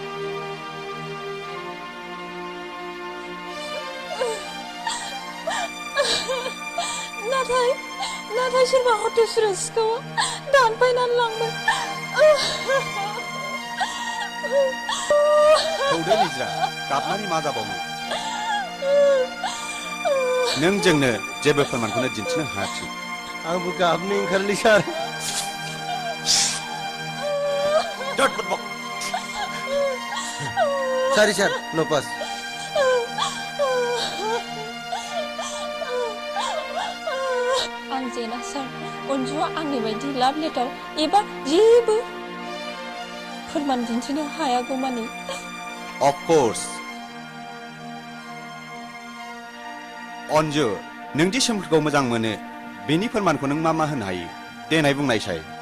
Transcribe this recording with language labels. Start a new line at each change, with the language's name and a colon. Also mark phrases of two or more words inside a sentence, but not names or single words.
Bodo: नाथाय सोरबा हटेसुरा सिखावा दानफायनानै लांबाय थौदो निज्रा गाबनानै मा जाबावनो नों जोंनो जेबो फोरमानखौनो दिन्थिनो हायाखिसै आंबो गाबनो ओंखारलै सार
English: Sorry sir, no pass.
Bodo: आं जेना सार अनजुआ आंनि बायदि
English: love letter
Bodo: एबा जेबो फोरमान दिन्थिनो हायागौमानि
English: Of course.
Bodo: अनजु नोंदि सोमखोरखौ मोजां मोनो बेनि फोरमानखौ नों मा होनो हायो देनाय बुंनायसाय